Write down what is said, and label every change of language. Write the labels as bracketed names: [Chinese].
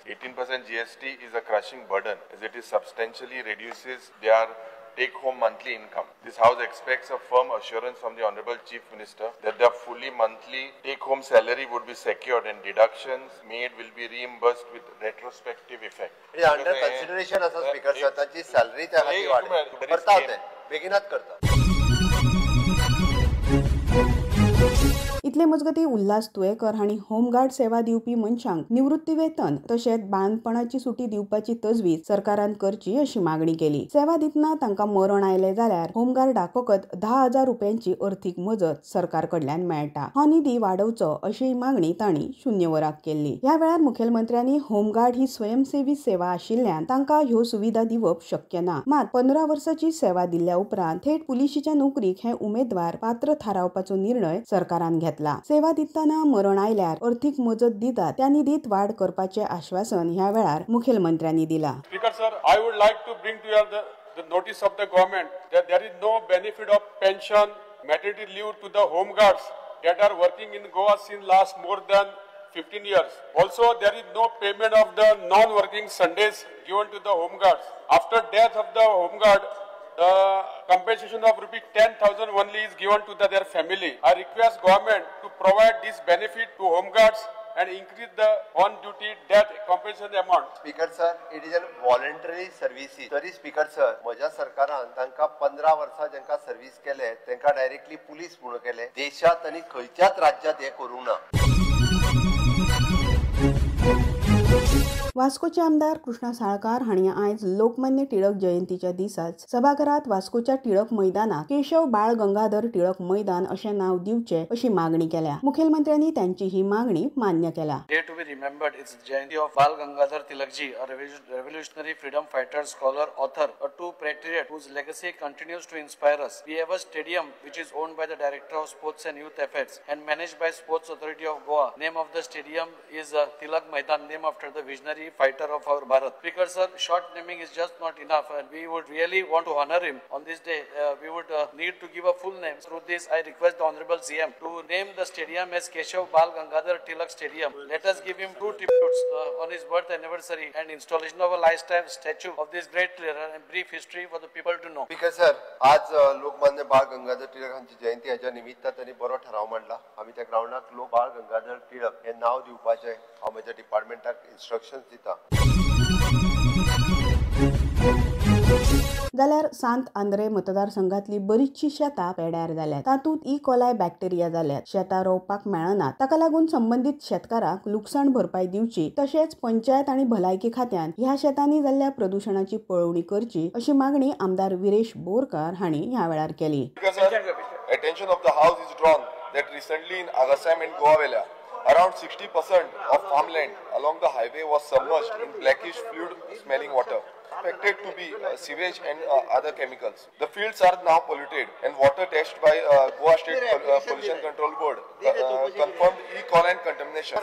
[English] 18% GST is a crushing burden as it is substantially reduces their take-home monthly income. This House expects a firm assurance from the Honorable Chief Minister that their fully monthly take-home salary would be secured and deductions made will be reimbursed with retrospective effect. Under consideration as a speaker, sir, [Goan Konkani] ताची salary त्या खाती वाढ करता ते बेगिनात करता. इतले मजगती उल्हास तुयेकर हांणी होमगार्ड सेवा दिवपी मनशांक निवृत्ती वेतन तशेंच बांदपणाची सुटी दिवपाची तजवीज सरकारान करची अशी मागणी केली. सेवा दितना तांकां मरण आयले जाल्यार होमगार्डाक फकत 10,000 रुपयांची अर्थीक मजत सरकार कडल्यान मेळटा. हो निधी वाडोवचो अशी मागणी तांणी 0 वराक केल्ली. ह्या वेळार मुखेलमंत्र्यांनी होमगार्ड ही स्वयंसेवी सेवा आशिल्ल्यान तांकां ह्यो सुविधा दिवप शक्य ना. मात 15 वर्सांची सेवा दिल्ल्या उपरांत थेट पुलिशेच्या नोकरीक हे उमेदवार पात्र थारावपाचो निर्णय सरकारान घेतला. सेवा दितना मरण आयल्यार अर्थीक मजत दितात त्या निधीत वाढ करपाचे आश्वासन ह्या वेळार मुखेलमंत्र्यांनी दिला. [English] Speaker sir, I would like to bring to you the notice of the government that there is no benefit of pension, maternity leave to the home guards that are working in Goa since last more than 15 years. Also, there is no payment of the non-working Sundays given to the home guards. After death of the home guard, the compensation of ₹10,000 only is given to their family. I request government to provide this benefit to home guards and increase the on-duty death compensation amount. Speaker sir, it is a voluntary services. [Goan Konkani] तरी Speaker sir, म्हज्या सरकारान तांकां 15 वर्सां जेंका service केले तांकां directly police म्हणून केले. देशात आनी खंयच्याच राज्यात हे करूंक ना. वास्कोचे आमदार कृष्णा साळकार हांणी आयज लोकमान्य टिळक जयंतीच्या दिसाच सभाघरात वास्कोच्या टिळक मैदानाक केशव बाळ गंगाधर टिळक मैदान अशें नाव दिवचे अशी मागणी केल्या. मुखेलमंत्र्यांनी त्यांची ही मागणी मान्य केला. [English] Day to be remembered is the Jayanti of Bal Gangadhar Tilakji, a revolutionary freedom fighter, scholar, author, a true patriot whose legacy continues to inspire us. We have a stadium which is owned by the Director of Sports and Youth Affairs and managed by Sports Authority of Goa. Name of the stadium is Tilak Maidan, named after the visionary fighter of our Bharat. Speaker sir, short naming is just not enough, and we would really want to honor him on this day. We would need to give a full name. Through this, I request the Honorable CM to name the stadium as Keshav Bal Gangadhar Tilak Stadium. Let us give him 2 tributes on his birth anniversary and installation of a lifetime statue of this great leader and brief history for the people to know. [Goan Konkani] Speaker sir, आज लोकमान्य बाळ गंगाधर टिळक हांची जयंती हाच्या निमित्त त्यांनी बरो ठराव मांडला. आम्ही त्या ग्राउंडाक लोक बाळ गंगाधर टिळक हे नाव दिवपाचे हांव म्हज्या डिपार्टमेंटाक इन्स्ट्रक्शन्स दिता. जाल्यार सांत आंद्रे मतदारसंघातली बरीचशी शेतां पेड्यार जाल्यात. तातूंत कोलाय बॅक्टेरिया जाल्यात. शेतां रोवपाक मेळनात. ताका लागून संबंधीत शेतकारांक लुकसाण भरपाई दिवची तशेंच पंचायत आनी भलायकी खात्यान ह्या शेतांनी जाल्ल्या प्रदूषणाची पळोवणी करची अशी मागणी आमदार विरेश बोरकार हांणी ह्या वेळार केली. [English] Attention of the House is drawn that recently in Agasam and Goavela, around 60% of farmland along the highway was submerged in blackish fluid-smelling water, expected to be sewage and other chemicals. The fields are now polluted, and water test by Goa State Pollution Control Board confirmed E. coli contamination.